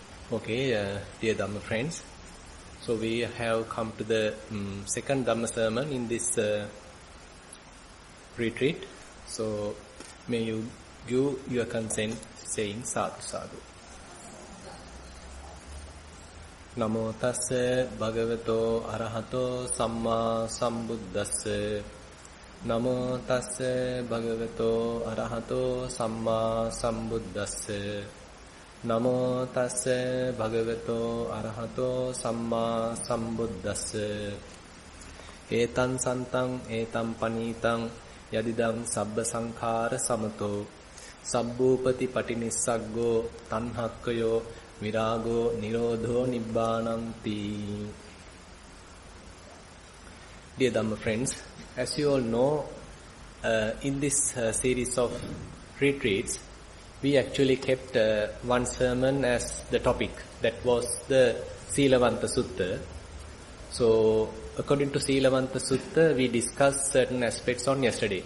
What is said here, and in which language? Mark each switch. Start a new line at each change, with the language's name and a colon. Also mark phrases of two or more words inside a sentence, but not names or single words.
English: Okay, dear Dhamma friends, so we have come to the second Dhamma sermon in this retreat. So may you give your consent saying
Pali: sadhu sadhu. Namo tassa bhagavato arahato samma sambuddhassa. Namo tassa bhagavato arahato samma sambuddhassa. Namo tassa bhagavato arahato samma sambuddhassa. Etan santang etam panitang yadidam sabba sankhara samato sabbupati patinissaggo tanhakkayo virago nirodho nibbānanti.
English: Dear Dhamma friends, as you all know, in this series of retreats, we actually kept one sermon as the topic. That was the Seelavanta Sutta. So, according to Seelavanta Sutta, we discussed certain aspects on yesterday.